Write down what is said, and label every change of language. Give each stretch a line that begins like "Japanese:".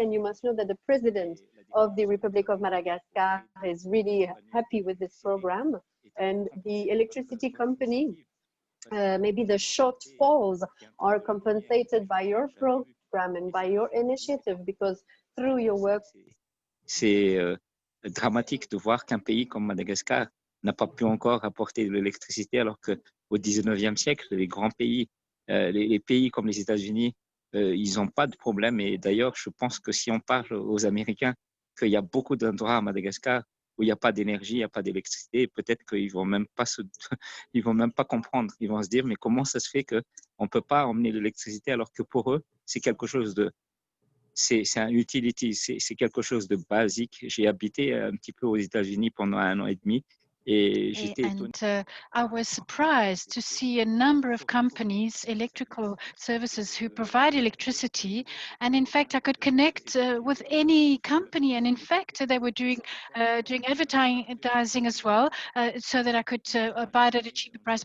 English: And you must know that the president of the Republic of Madagascar is really happy with this program. And the electricity company, maybe the shortfalls are compensated by your program and by your initiative, because through your work.
French: C'est dramatique de voir qu'un pays comme Madagascar n'a pas pu encore apporter de l'électricité, alors qu'au 19e siècle, les grands pays, les pays comme les États-Unis, ils n'ont pas de problème. Et d'ailleurs, je pense que si on parle aux Américains qu'il y a beaucoup d'endroits à Madagascar où il n'y a pas d'énergie, il n'y a pas d'électricité, peut-être qu'ils vont même pas ils vont même pas comprendre. Ils vont se dire, mais comment ça se fait qu'on ne peut pas emmener l'électricité, alors que pour eux, c'est quelque chose de... C'est un utility, c'est quelque chose de basique. J'ai habité un petit peu aux États-Unis pendant 1 an et demi.
English: And I was surprised to see a number of companies, electrical services, who provide electricity. And in fact, I could connect with any company. And in fact, they were doing advertising as well, so that I could buy it at a cheaper price.